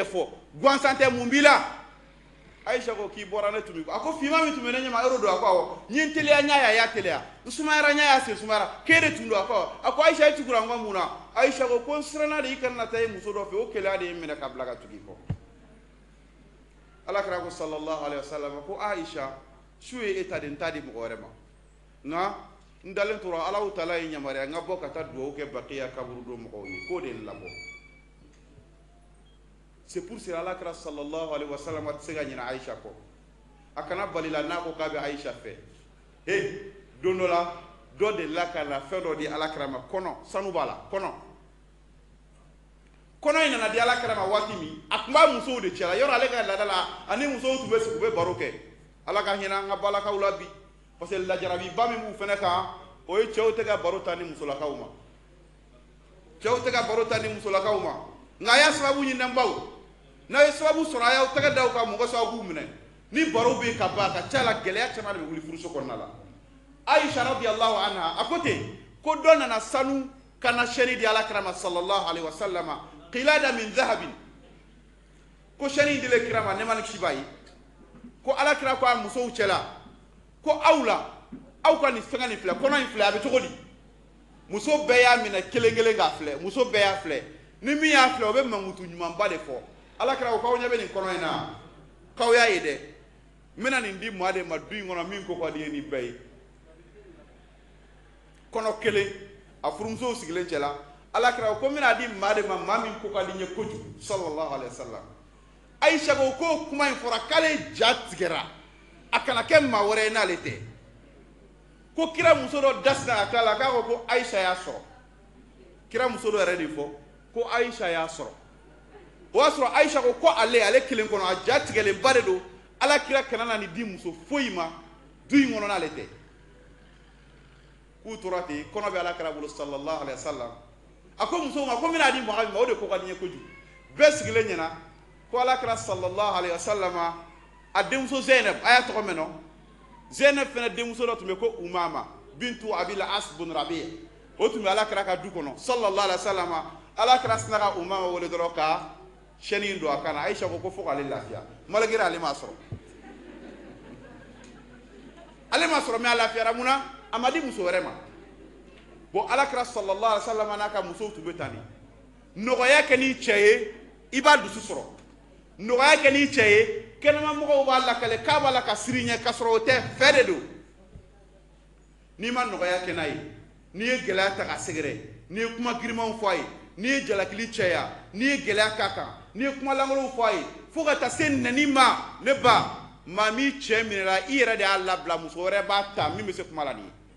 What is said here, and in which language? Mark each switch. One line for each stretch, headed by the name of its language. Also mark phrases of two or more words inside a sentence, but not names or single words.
Bambara: a ko Aisha ɲɛfɔ gansan tɛ mun b'i la Aisha ko k'i bɔra ne tumi a ko fima min tumi ne ɲɛma yɔrɔ do a ko awɔ ɲe teliya ɲa ya teliya sumayara ɲa ya se sumayara kere tun do a ko Aisha e tugura n ko mun na Aisha ko n siranna de i kana taa i muso dɔ fɛ o keleya de ye minɛ ka bila ka tugu i kɔ Alakira ko
Arabic: صلى الله عليه وسلم
Bambara: ko Aisha su ye e ta de n t'a di mɔgɔ wɛrɛ ma nka n dalen tora Alahu Taala ye yamaruya n ka bɔ ka taa dugawu kɛ Baqiya kaburu do mɔgɔw ye k'o de labɔ
French: c'est pour cela
Bambara: Alakira
Arabic: صلى الله عليه وسلم
Bambara: tɛ se ka ɲinɛ Aisha kɔ a kana bali la n'a ko k'a bɛ Aisha fɛ don dɔ la dɔ de la ka na fɛn dɔ di Alakira ma kɔnɔ sanu b'a la kɔnɔ in nana di Alakira ma waati min a tun b'a musow de cɛla yɔrɔ ale ka laada la ani musow tun bɛ sigi u bɛ baro kɛ Ala ka hinɛ an ka balakaw la bi
French: parce que
Bambara: lajarabiba min b'u fɛnɛ kan o ye cɛw tɛ ka baro ta ni musolakaw ma nka a y'a sababu ɲini n baw n'a ye sababu sɔrɔ a y'aw tɛgɛ da u kan mɔgɔ sababu minɛ ni baro bɛ ka ban a ka ca la gɛlɛya caman de bɛ wuli furuso kɔnɔna la Aisha
Arabic: رضي الله عنها
Bambara: a ko ten ko dɔ nana sanu kana sɛni di Alakira ma
Arabic: صلى الله عليه وسلم قلادة من ذهب
Bambara: ko sɛni dile kira ma ne ma ni kisi b'a ye ko Alakira ko a musow cɛla ko aw ka nin fɛngɛ nin filɛ kɔnɔ in filɛ a bɛ cogo di muso bɛɛ y'a minɛ kelen kelen k'a filɛ muso bɛɛ y'a filɛ ni min y'a filɛ o bɛ mankutu ɲumanba de fɔ Alakira ko k'aw ɲɛ bɛ nin kɔnɔ in na k'aw y'a ye dɛ n bɛna nin di maa de ma du in kɔnɔ min ko ka di ye nin bɛɛ ye kɔnɔ kelen a furumusow sigilen cɛla Alakira ko n bɛna di maa de ma maa min ko ka di n ye kojugu
Arabic: صلى الله عليه وسلم
Bambara: Aisha ko k'o kuma in fɔra k'ale ja tigɛra a kana kɛ maa wɛrɛ ye n'ale tɛ ko kira muso dɔ dasira a tila la k'a ko Aisha y'a sɔrɔ kira muso dɔ yɛrɛ de fɔ ko Aisha y'a sɔrɔ o y'a sɔrɔ Aisha ko ale kelen kɔnɔ a ja tigɛlenba de don Alakira kana na nin di muso foyi ma du in kɔnɔ n'ale tɛ k'u tora ten kɔnɔ bɛ Alakira bolo
Arabic: صلى الله عليه وسلم
Bambara: a ko musow ma ko n bɛna di mɔgɔ min ma o de ko ka di n ye kojugu bɛɛ sigilen ɲɛna ko Alakira
Arabic: صلى الله عليه وسلم
Bambara: a denmuso Zainab a y'a tɔgɔ mɛn nɔ Zainab fana denmuso dɔ tun bɛ ko Umama bintu Abil As bun Rabi' o tun bɛ Alakira ka du kɔnɔ
Arabic: صلى الله عليه وسلم
Bambara: Alakira sina ka Umama wele dɔrɔn ka sɛni don a kan na Aisha ko fo k'ale lafiya malgré ale m'a sɔrɔ mais a lafiyara mun na a ma di muso wɛrɛ ma bon Alakira
Arabic: صلى الله عليه وسلم
Bambara: n'a ka musow tun bɛ tan de nɔgɔya kɛ n'i cɛ ye i b'a dusu sɔrɔ nɔgɔya kɛ n'i cɛ ye kɛnɛma mɔgɔw b'a lakale k'a b'a la ka siri ɲɛ ka sɔrɔ o tɛ fɛ de don n'i ma nɔgɔya kɛ n'a ye n'i ye gɛlɛya ta ka sɛgɛrɛ n'i ye kuma girimanw fɔ a ye n'i ye jalakili cɛya n'i ye gɛlɛya k'a kan n'i ye kuma langolow fɔ a ye fo ka taa se nɛni ma ne ba maa min cɛ minɛra i yɛrɛ de y'a labila muso wɛrɛ b'a ta min bɛ se kuma la nin